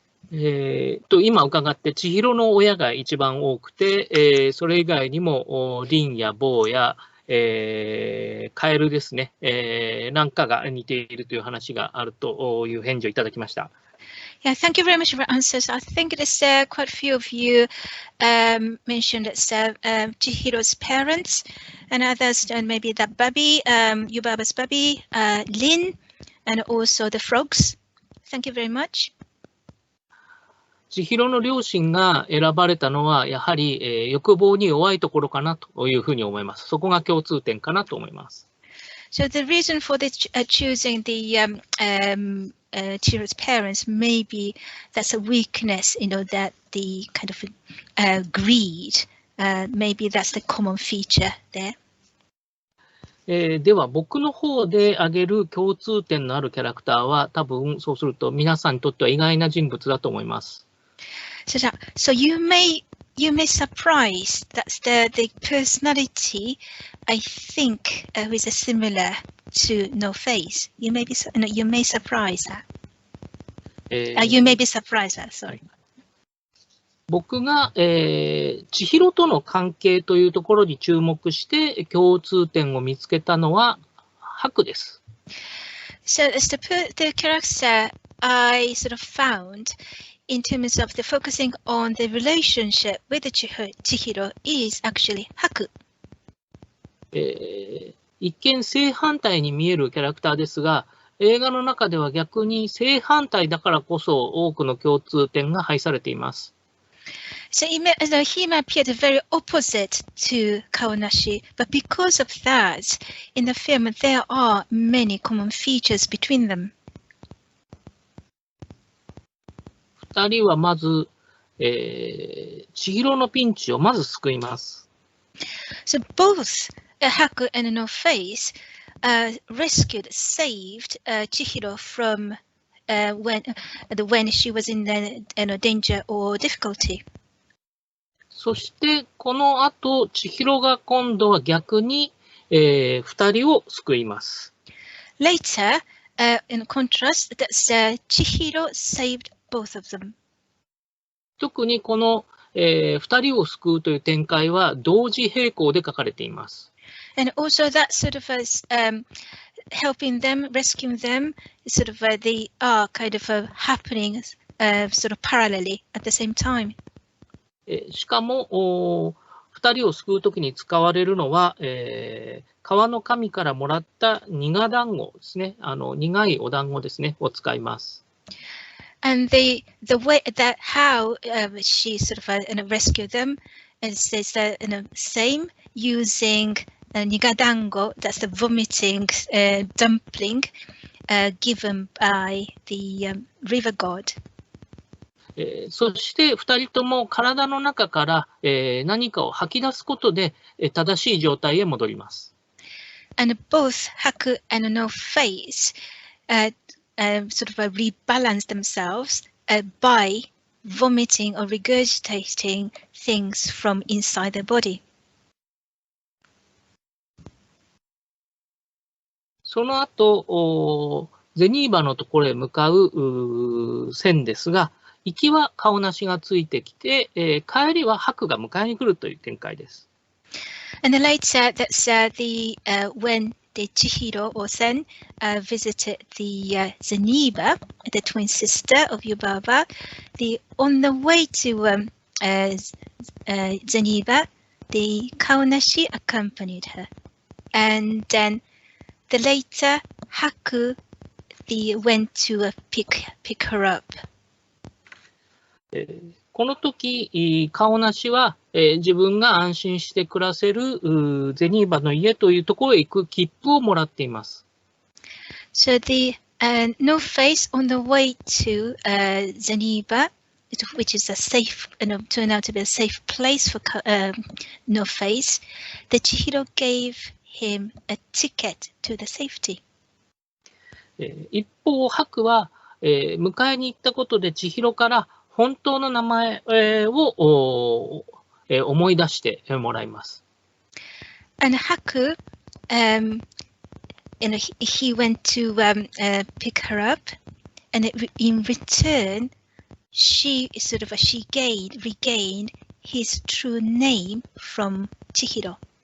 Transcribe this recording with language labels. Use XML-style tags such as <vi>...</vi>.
<ja>今伺って千尋の親が一番多くて、それ以外にもリンやボーや、カエルですね、なんかが似ているという話があるという返事をいただきました。</ja> <en>Yeah, thank you very much for your answers. I think it is quite a few of you mentioned it's Chihiro's parents and others, and maybe that Babi, Yubaba's Babi, Lin, and also the frogs. Thank you very much.</en> <ja>千尋の両親が選ばれたのは、やはり、欲望に弱いところかなというふうに思います。そこが共通点かなと思います。</ja> <en>So the reason for this, choosing the Chihiro's parents, maybe that's a weakness, that the kind of greed, maybe that's the common feature there.</en> <ja>では、僕の方で挙げる共通点のあるキャラクターは、多分そうすると皆さんにとっては意外な人物だと思います。</ja> <en>So you may surprise that's the personality, I think, is similar to No Face. You may surprise that. You may be surprised that. Sorry.</en> <ja>僕が、千尋との関係というところに注目して共通点を見つけたのは白です。</ja> <en>So as the character I sort of found in terms of the focusing on the relationship with the Chihiro is actually 白。</en> <ja>一見正反対に見えるキャラクターですが、映画の中では逆に正反対だからこそ多くの共通点が配されています。</ja> <en>So he appeared very opposite to Kaonashi, but because of that, in the film there are many common features between them.</en> <ja>二人はまず、千尋のピンチをまず救います。</ja> <en>So both Haku and No Face saved Chihiro from when she was in danger or difficulty.</en> <ja>そしてこの後、千尋が今度は逆に、二人を救います。</ja> <en>Later, in contrast, Chihiro saved both of them.</en> <ja>特にこの、二人を救うという展開は同時並行で書かれています。</ja> <en>And also that sort of helping them, rescuing them, sort of they are kind of happening sort of parallelly at the same time.</en> <ja>しかも、二人を救うときに使われるのは、川の神からもらった苦団子ですね。苦いお団子ですね、を使います。</ja> <en>And the way that how she sort of rescued them is the same using nigadango, that's the vomiting dumpling given by the river god.</en> <ja>そして2人とも体の中から、何かを吐き出すことで、正しい状態へ戻ります。</ja> <en>And both Haku and No Face sort of rebalance themselves by vomiting or regurgitating things from inside their body. その後、ゼニーバのところへ向かう線ですが、行きは顔なしがついてきて、帰りは白が迎えに来るという展開です。 And then later, that's when the Chihiro or Sen visited the Zeniba, the twin sister of Yubaba. On the way to Zeniba, the Kaonashi accompanied her. And then later, Haku went to pick her up.</en> <ja>この時、カオナシは、自分が安心して暮らせるゼニーバの家というところへ行く切符をもらっています。</ja> <en>So the No Face on the way to Zeniba, which is a safe, turned out to be a safe place for No Face, the Chihiro gave him a ticket to the safety.</en> <ja>一方、ハクは、迎えに行ったことで千尋から本当の名前を思い出してもらいます。</ja> <en>And Haku, he went to pick her up, and in return, she regained his true name from Chihiro.</en>